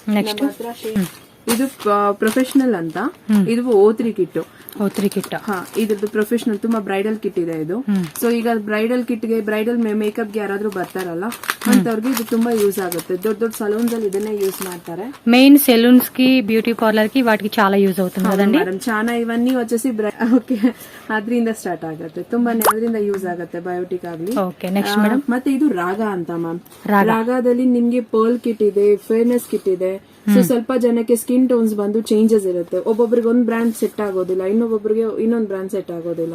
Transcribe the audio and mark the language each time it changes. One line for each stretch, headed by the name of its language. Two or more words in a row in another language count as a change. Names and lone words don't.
Kannada: ಇದು ಪ್ರೊಫೆಷನಲ್ ಅಂತ. ಇದು O3 ಕಿಟ್. O3 ಕಿಟ್. ಇದ್ರದ್ದು ಪ್ರೊಫೆಷನಲ್ ತುಂಬಾ
English: bridal kit
Kannada: ಇದೆ ಇದು. ಸೊ ಈಗ ಬ್ರೈಡಲ್ ಕಿಟ್ಗೆ,
English: bridal makeup
Kannada: ಗೆ ಯಾರಾದ್ರೂ ಬರ್ತಾರಲ್ಲ ಅಂತವ್ರಿಗೆ ಇದು ತುಂಬಾ ಯೂಸ್ ಆಗುತ್ತೆ. ದೊಡ್ಡ ದೊಡ್ಡ ಸಲೂನ್ಸ್ ಅಲ್ಲಿ ಇದನ್ನೇ ಯೂಸ್ ಮಾಡ್ತಾರೆ.
English: main salons
Telugu: కి,
English: beauty parlour
Telugu: కి వాటికి చాలా యూజ్ అవుతుంది కదండి మేడం. చాలా ఇవన్నీ వచ్చేసి ఓకే
Kannada: ಅದರಿಂದ ಸ್ಟಾರ್ಟ್ ಆಗುತ್ತೆ. ತುಂಬಾನೇ ಅದರಿಂದ ಯೂಸ್ ಆಗುತ್ತೆ ಬಯೋಟಿಕ್ ಆಗ್ಲಿ.
English: Okay, next madam.
Kannada: ಮತ್ತೆ ಇದು ರಾಗ ಅಂತ ಮ್ಯಾಮ್. ರಾಗದಲ್ಲಿ ನಿಮ್ಗೆ
English: pearl kit
Kannada: ಇದೆ,
English: fairness kit
Kannada: ಇದೆ. ಸೊ ಸ್ವಲ್ಪ ಜನಕ್ಕೆ
English: skin tones
Kannada: ಬಂದು ಚೇಂಜಸ್ ಇರುತ್ತೆ. ಒಬ್ಬೊಬ್ರಿಗೆ ಒಂದ್
English: brand set
Kannada: ಆಗೋದಿಲ್ಲ, ಇನ್ನೊಬ್ಬೊಬ್ರಿಗೆ ಇನ್ನೊಂದ್
English: brand set
Kannada: ಆಗೋದಿಲ್ಲ.